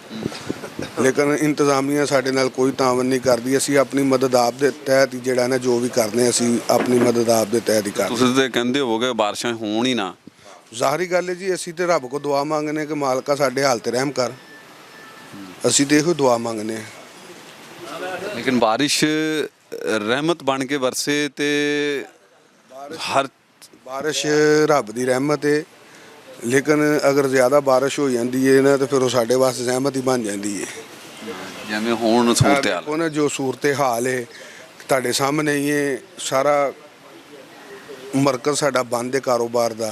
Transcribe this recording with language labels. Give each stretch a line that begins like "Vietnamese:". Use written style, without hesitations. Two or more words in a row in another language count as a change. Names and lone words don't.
Punjabi: ਲੇਕਿਨ ਇੰਤਜ਼ਾਮੀਆ ਸਾਡੇ ਨਾਲ ਕੋਈ ਤਾਵਨ ਨਹੀਂ ਕਰਦੀ। ਅਸੀਂ ਆਪਣੀ ਮਦਦ ਆਪ ਦੇ ਤਹਿਤ ਹੀ ਜਿਹੜਾ ਨਾ ਜੋ ਵੀ ਕਰਦੇ ਹਾਂ, ਅਸੀਂ ਆਪਣੀ ਮਦਦ ਆਪ ਦੇ ਤਹਿਤ ਹੀ ਕਰਦੇ। ਤੁਸੀਂ ਤੇ ਕਹਿੰਦੇ ਹੋਵੋਗੇ ਬਾਰਿਸ਼ਾਂ ਹੋਣ ਹੀ ਨਾ। ਜ਼ਾਹਰੀ ਗੱਲ ਹੈ ਜੀ, ਅਸੀਂ ਤੇ ਰੱਬ ਕੋ ਦੁਆ ਮੰਗਨੇ ਕਿ ਮਾਲਕਾ ਸਾਡੇ ਹਾਲ ਤੇ ਰਹਿਮ ਕਰ। ਅਸੀਂ ਤੇ ਇਹੋ ਦੁਆ ਮੰਗਨੇ ਆ। ਲੇਕਿਨ ਬਾਰਿਸ਼ ਰਹਿਮਤ ਬਣ ਕੇ ਬਰਸੇ ਤੇ ਹਰ ਬਾਰਿਸ਼ ਰੱਬ ਦੀ ਰਹਿਮਤ ਹੈ, ਲੇਕਿਨ ਅਗਰ ਜ਼ਿਆਦਾ ਬਾਰਿਸ਼ ਹੋ ਜਾਂਦੀ ਹੈ ਨਾ ਤਾਂ ਫਿਰ ਉਹ ਸਾਡੇ ਵਾਸਤੇ ਜ਼ਹਿਮਤ ਹੀ ਬਣ ਜਾਂਦੀ ਹੈ। ਜਿਵੇਂ ਹੁਣ ਸੂਰਤ ਹਾਲ ਦੇਖੋ ਨਾ ਜੋ ਸੂਰਤ ਹਾਲ ਹੈ, ਤੁਹਾਡੇ ਸਾਹਮਣੇ ਹੀ ਇਹ ਸਾਰਾ ਮਰਕਜ਼ ਸਾਡਾ ਬੰਦ ਹੈ ਕਾਰੋਬਾਰ ਦਾ।